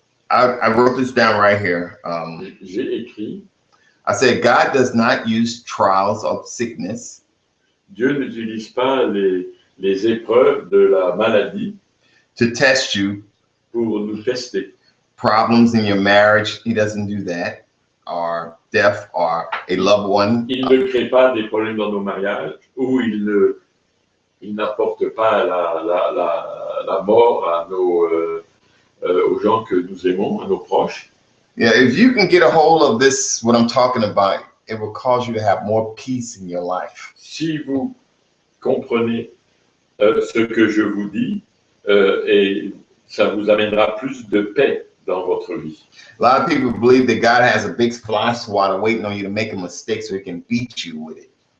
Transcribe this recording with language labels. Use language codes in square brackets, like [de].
[en] I wrote this down right here. [fr] J'ai écrit. [en] I said, God does not use trials of sickness. [fr] Dieu n'utilise pas les épreuves de la maladie [en] to test you. [fr] Pour nous tester. [en] Problems in your marriage, he doesn't do that. Or death, or a loved one. [fr] Il ne crée pas des problèmes dans nos mariages, ou il n'apporte pas la mort à aux gens que nous aimons, à nos proches. [en] Yeah, if you can get a hold of this, what I'm talking about, it will cause you to have more peace in your life. [fr] Si vous comprenez ce que je vous dis, et ça vous amènera plus de paix dans votre vie. [en] A lot of people believe that God has a big fly swatter waiting on you to make a mistake so he can beat you with it.